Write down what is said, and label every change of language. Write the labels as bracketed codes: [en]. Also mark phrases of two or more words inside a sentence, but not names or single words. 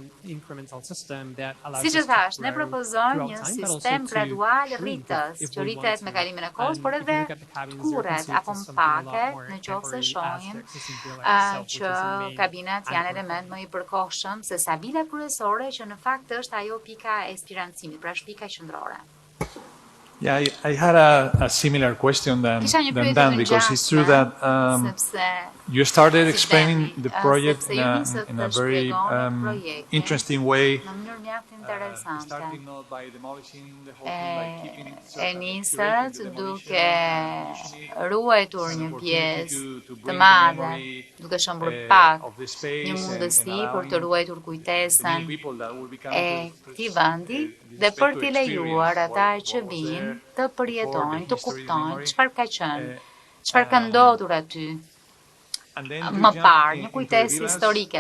[sq] Siç e thash, ne propozojmë një sistem gradual rritës, që rritet me kalimin e kohës, por edhe apo më pake në qoftë se shohim që kabinat janë element më i përkohshëm se sa vila kryesore, që në fakt është ajo pika e spirancimit, pra është pika qendrore. [en] Yeah, I had a similar question than that, because it's true that you started explaining the project in a very interesting way, starting not by demolishing the whole thing, by keeping it separate. [sq] E nisët duke ruajtur një pjesë të madhe, duke shëmbur pak një mundësi për të ruajtur kujtesën e këtij vendi dhe për t'i lejuar ata që vinë të përjetojnë, të kuptojnë çfarë ka qenë, çfarë ka ndodhur aty më parë, një kujtesë historike.